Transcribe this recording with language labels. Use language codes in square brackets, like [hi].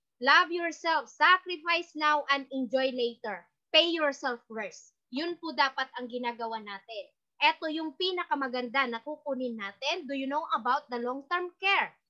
[en] Love yourself, sacrifice now, and enjoy later. Pay yourself first. [tl] Yun po dapat ang ginagawa natin. Ito yung pinakamaganda na kukunin natin. [en] Do you know about the long-term care?